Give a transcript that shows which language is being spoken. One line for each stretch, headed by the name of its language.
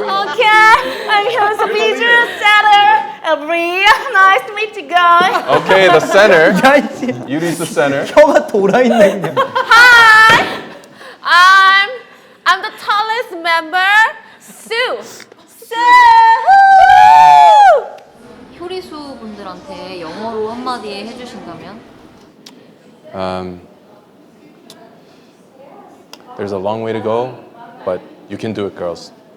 English: Okay, I'm here to be your setter. Real nice to meet you guys. Okay, the center.
Korean: 야 이씨.
English: Yuri's the center.
Korean: 혀가 돌아 있네 그냥.
English: I'm the tallest member, Sue.
Korean: 효리수 분들한테 영어로 한마디 해주신다면?
English: There's a long way to go, but you can do it, girls.